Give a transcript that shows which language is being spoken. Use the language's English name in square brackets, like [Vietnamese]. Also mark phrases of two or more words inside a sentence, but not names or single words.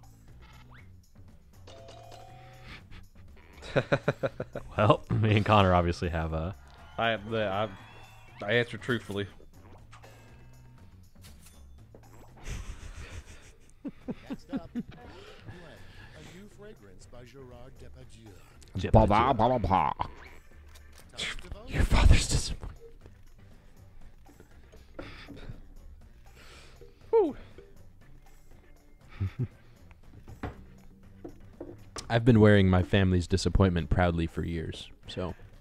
[English] Well, me and Connor obviously have a. I answered truthfully. Next up, Blend, a new fragrance by Gerard Depardieu. Ba ba ba ba ba. Time to vote. Your father's disappointed. Whew. I've been wearing my family's disappointment proudly for years. So